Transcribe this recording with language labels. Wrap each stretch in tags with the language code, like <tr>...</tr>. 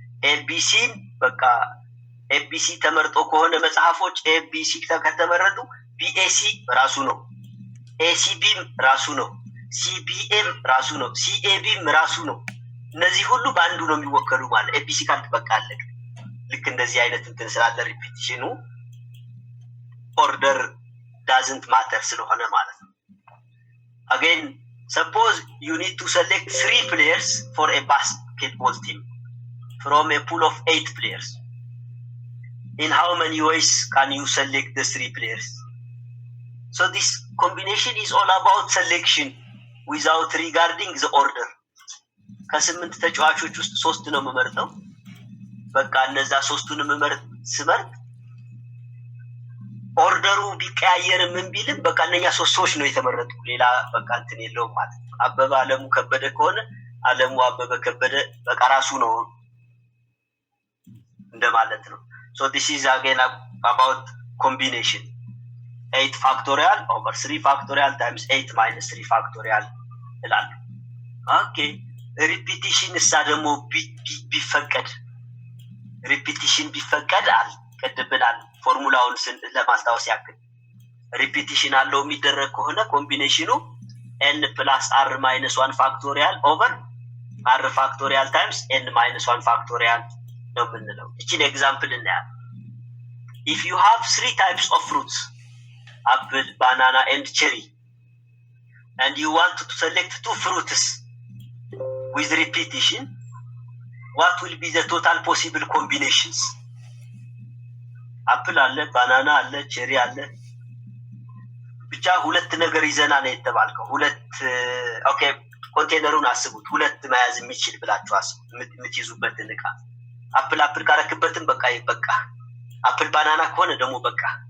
<am>ኤቢሲን በቃ ኤቢሲ ተመርጦ ከሆነ መጽሐፎች ኤቢሲ ከተመረጡ ቢኤሲ ራሱ ነው፣ ኤሲቢም ራሱ ነው፣ ሲቢኤም ራሱ ነው፣ ሲኤቢም ራሱ ነው። እነዚህ ሁሉ በአንዱ ነው የሚወከሉ ማለት ኤቢሲ ካንት በቃ አለቀ። ልክ እንደዚህ አይነት እንትን ስላለ ሪፒቲሽኑ ኦርደር ዳዝንት ማተር ስለሆነ ማለት ነው።</am> <en>again suppose you need to select 3 players for a basketball team from a pool of 8 players. In how many ways can you select the 3 players? So this combination is all about selection without regarding the order.</en> <am>ከ8 ተጫዋቾች ውስጥ 3 ነው የምመርጠው። በቃ እነዛ 3ቱን ስመርጥ ኦርደሩ ቢቀያየር ምን ቢልም በቃ እነኛ 3 ሰዎች ነው የተመረጡ፣ ሌላ በቃ እንትን የለውም ማለት ነው። አበበ አለሙ ከበደ ከሆነ አለሙ አበበ ከበደ በቃ ራሱ ነው እንደማለት ነው።</am> <en>So this is again about combination. 8 factorial over 3 factorial</en> <am>times 8 minus 3 factorial ይላል። ኦኬ ሪፒቲሽን እሳ ደግሞ ቢፈቀድ ሪፒቲሽን ቢፈቀድ ቀድብናል። ፎርሙላውን ለማስታወስ ያክል ሪፒቲሽን አለው የሚደረግ ከሆነ ኮምቢኔሽኑ</am> <en>n plus r minus 1 factorial</en> <am>over r factorial times n minus 1 factorial ነው የምንለው። እቺን ኤግዛምፕል እናያለን።</am> <en>if you have 3 types of fruits, apple, banana and cherry, and you want to select 2 fruits with repetition, what will be the total possible combinations?</en> <am>አፕል አለ፣ ባናና አለ፣ ቼሪ አለ። ብቻ 2 ነገር ይዘና ነው የተባልከው። 2 ኦኬ ኮንቴነሩን አስቡት። 2 መያዝ የሚችል ብላችሁ አስቡት የምትይዙበትን ዕቃ። አፕል ካረክበትም በቃ ይበቃ። አፕል ባናና ከሆነ ደግሞ በቃ</am>